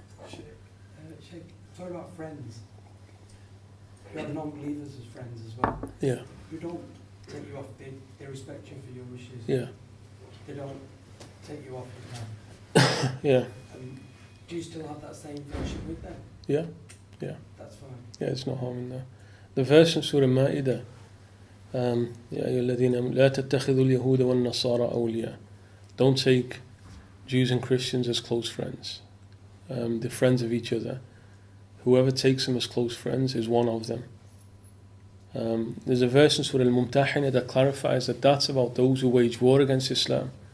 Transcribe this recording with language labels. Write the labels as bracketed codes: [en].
[en] Shaykh, talk about friends. You have the non-believers as friends as well. Yeah. Who don't take you off, they respect you for your wishes. Yeah. They don't take you off. Yeah. Do you still have that same friendship with them? Yeah. That's fine. Yeah, there's no harm in that. The verse in Surah Ma'idah, [ar] يا أيها الذين آمنوا لا تتخذوا اليهود والنصارى أولياء. [en] Don't take Jews and Christians as close friends. They're friends of each other. Whoever takes them as close friends is one of them. There's a verse in Surah Al-Mumtahina that clarifies that that's about those who wage war against Islam.